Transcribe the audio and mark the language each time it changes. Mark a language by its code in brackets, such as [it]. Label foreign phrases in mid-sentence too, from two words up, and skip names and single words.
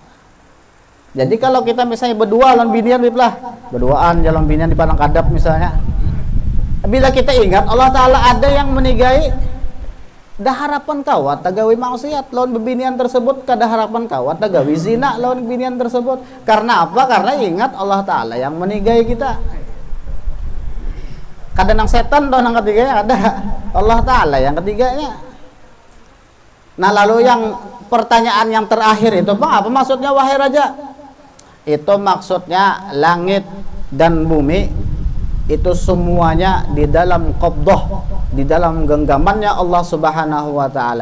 [bjn] Jadi kalau kita misalnya berdua lawan binian berduaan jalan binian di Padang Kadap misalnya, bila kita ingat Allah Ta'ala ada yang menigai, dah harapan kawat tagawi maksiat lawan bebinian tersebut, kada harapan kawat tagawi zina lawan binian tersebut. [id] Karena apa? Karena ingat Allah Ta'ala yang menigai kita. [bjn] Kada nang setan doh nang ketiganya, ada Allah Ta'ala yang ketiganya. [id] Nah lalu yang pertanyaan yang terakhir itu bang, apa maksudnya wahai raja? Itu maksudnya langit dan bumi itu semuanya di dalam qabdah, di dalam genggamannya [ar] الله سبحانه وتعالى.